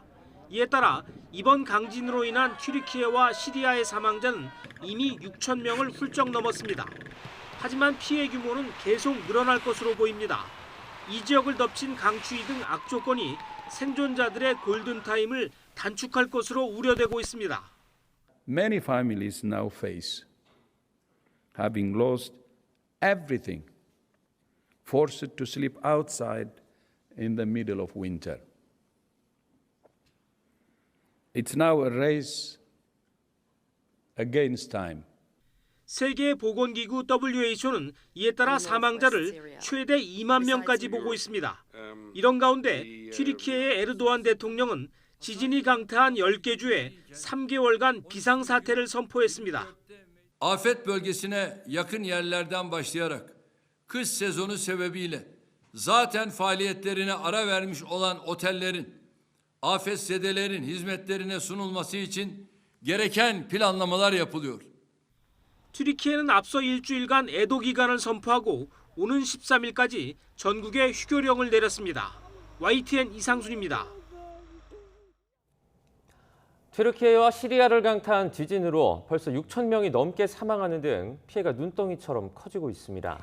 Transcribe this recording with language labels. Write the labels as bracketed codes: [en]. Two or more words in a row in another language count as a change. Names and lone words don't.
[ko] 이에 따라 이번 강진으로 인한 튀르키예와 시리아의 사망자는 이미 6천 명을 훌쩍 넘었습니다. 하지만 피해 규모는 계속 늘어날 것으로 보입니다. 이 지역을 덮친 강추위 등 악조건이 생존자들의 골든타임을 단축할 것으로 우려되고 있습니다. [en] Many families now face having lost everything, forced to sleep outside in the middle of winter. It's now a race against time. [ko] 세계보건기구 WHO는 이에 따라 사망자를 최대 2만 명까지 보고 있습니다. 이런 가운데 튀르키예의 에르도안 대통령은 지진이 강타한 10개 주에 3개월간 비상사태를 선포했습니다. [tr] Afet bölgesine yakın yerlerden başlayarak kış sezonu sebebiyle zaten faaliyetlerine ara vermiş olan otellerin afetzedelerin hizmetlerine sunulması için gereken planlamalar yapılıyor. [ko] 튀르키예는 앞서 일주일간 애도 기간을 선포하고 오는 13일까지 전국에 휴교령을 내렸습니다. YTN 이상순입니다. 튀르키예와 시리아를 강타한 지진으로 벌써 6천 명이 넘게 사망하는 등 피해가 눈덩이처럼 커지고 있습니다.